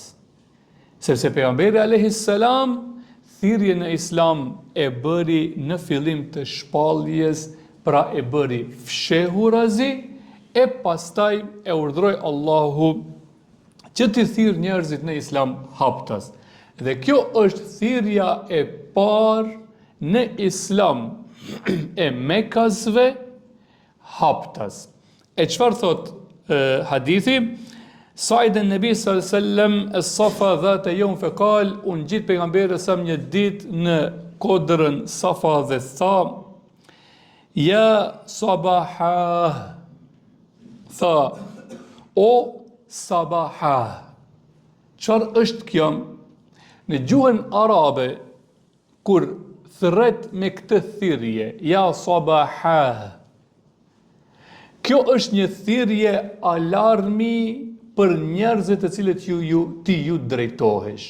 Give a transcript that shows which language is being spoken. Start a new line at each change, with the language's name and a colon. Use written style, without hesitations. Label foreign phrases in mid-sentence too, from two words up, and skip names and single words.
Albanian: Sepse pejgamberi
Arabic: عليه السلام
Albanian: thirrjen në Islam e bëri në fillim të shpalljes, pra e bëri fshehurazi, e pastaj e urdhroi Allahu që të thirrë njerëzit në Islam haptas. Dhe kjo është thirrja e parë në Islam e Mekasve haptas. E çfarë thot hadithi?
Arabic: صعد النبي صلى الله عليه وسلم الصفا ذات يوم فقال,
Albanian: u ngjit pejgamberi sa një ditë në kodrën Safa dhe tha:
Arabic: يا صباحاه,
Albanian: tha,
Arabic: يا صباحاه.
Albanian: Çfarë është kjo? Në gjuhën arabe, kur thret me këtë thirrje,
Arabic: يا صباحاه,
Albanian: kjo është një thirrje alarmi për njerëzit të cilët ti ju drejtohesh.